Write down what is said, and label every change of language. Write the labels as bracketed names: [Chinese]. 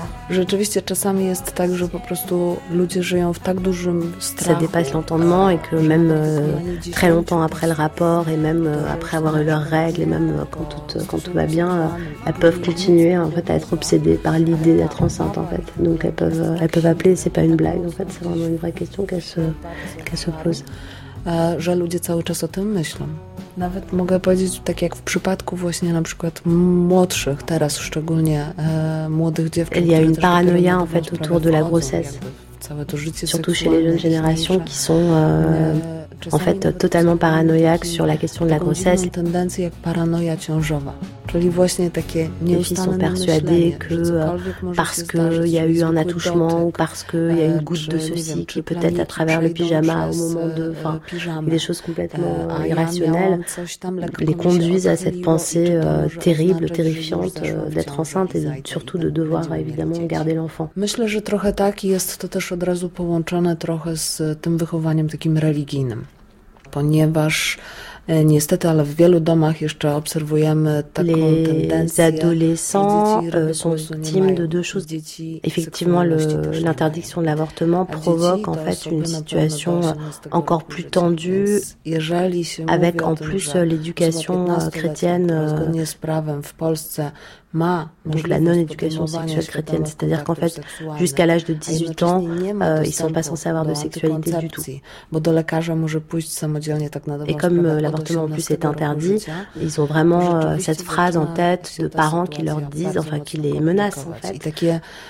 [Polish] Rzeczywiście czasami jest tak, że po prostu ludzie żyją w tak dużym strachu. [French] Ça dépasse l'entendement et que même très longtemps après le rapport et même après avoir eu leurs règles et même quand tout va bien, elles peuvent continuer en fait à être obsédées par l'idée d'être enceinte en fait. Donc elles peuvent appeler, c'est pas une blague en fait, c'est vraiment une vraie question qu'elles se posent. [Polish] Że ludzie cały czas o tym myślą. Nawet mogę powiedzieć, tak jak w przypadku właśnie na przykład młodszych, teraz szczególnie młodych dziewczyn. [French] Il y a une paranoia en fait autour de la grossesse. [Polish] Całe to życie [French] surtout chez les jeunes générations qui sont en fait totalement paranoïaques sur la question de la grossesse. [Polish] Taką tendencję jak paranoja ciążowa. Czyli właśnie takie nieustanne [French] sont persuadés que parce qu'il y a eu un attouchement ou parce qu'il y a une goutte de ceci qui peut-être à travers le pyjama au moment de... Enfin, des choses complètement irrationnelles les conduisent à cette pensée terrible, terrifiante d'être enceinte et surtout de devoir évidemment garder l'enfant. [Polish] Myślę, że trochę tak jest to też od razu połączone trochę z tym wychowaniem takim religijnym, ponieważ... Niestety, ale w wielu domach jeszcze obserwujemy taką tendencję. [French] Les adolescents sont victimes de deux choses. Effectivement, l'interdiction de l'avortement provoque en fait une situation encore plus tendue avec en plus l'éducation chrétienne. [Polish] Zgodnie z prawem w Polsce ma [French] donc la non-éducation sexuelle chrétienne, c'est-à-dire qu'en fait, jusqu'à l'âge de 18 ans, ils ne sont pas censés avoir de sexualité du tout. [Polish] Bo do lekarza może pójść samodzielnie, tak na dobrą sprawę. [French] Et comme l'avortement en plus est interdit, ils ont vraiment cette phrase en tête de parents qui leur disent, enfin qui les menacent en fait.